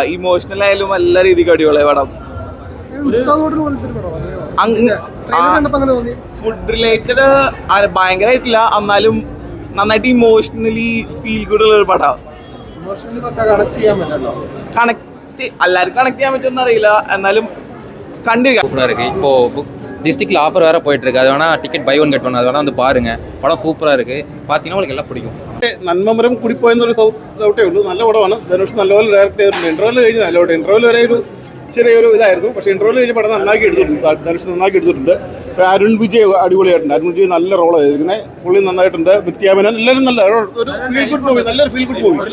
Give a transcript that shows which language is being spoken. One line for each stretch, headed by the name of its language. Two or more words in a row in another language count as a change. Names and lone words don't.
Malayalam: ഇമോഷണൽ ആയാലും എല്ലാ രീതിക്ക് അടിപൊളിയാ പടം.
English: food related
Malayalam: ഭയങ്കരമായിട്ടില്ല, എന്നാലും നന്നായിട്ട്
English: emotionally feel good
Malayalam: ഉള്ള ഒരു പടാ. കണക്ട് എല്ലാവർക്കും കണക്ട് ചെയ്യാൻ പറ്റുമെന്ന് അറിയില്ല, എന്നാലും
Tamil: கண்டிப்பாக இப்போ டிஸ்ட்ரிக்ட்ல ஆஃபர் வேற போயிட்டு இருக்கு. அது வேணா
English: ticket buy one get one,
Tamil: அது வேணா வந்து பாருங்க. படம் சூப்பரா இருக்கு, பார்த்தீங்கன்னா உங்களுக்கு எல்லாம் പിടിക്കും.
Malayalam: നന്മമരം കൂടിപ്പോയെന്നൊരു ഡൗട്ടേ ഉള്ളൂ. നല്ല പടമാണ്. ധനുഷ് നല്ലപോലെ ഡയറക്റ്റ് ചെയ്തിട്ടുണ്ട്. ഇന്റർവെൽ കഴിഞ്ഞ് നല്ലപോലെ ഇന്റർവെൽ വരെ ഒരു ചെറിയൊരു ഇതായിരുന്നു, പക്ഷേ ഇന്റർവെൽ കഴിഞ്ഞ് പടം നന്നാക്കി എടുത്തിട്ടുണ്ട്. ധനുഷ് നന്നാക്കി എടുത്തിട്ടുണ്ട്. അരുൺ വിജയ് അടിപൊളിയായിട്ടുണ്ട്. അരുൺ വിജയ് നല്ല റോൾ ചെയ്തിരിക്കുന്നത്, പുള്ളി നന്നായിട്ടുണ്ട്. നിത്യാമേനൻ എല്ലാവരും നല്ല ഒരു
English: feel good movie,
Malayalam: നല്ലൊരു
English: feel good movie.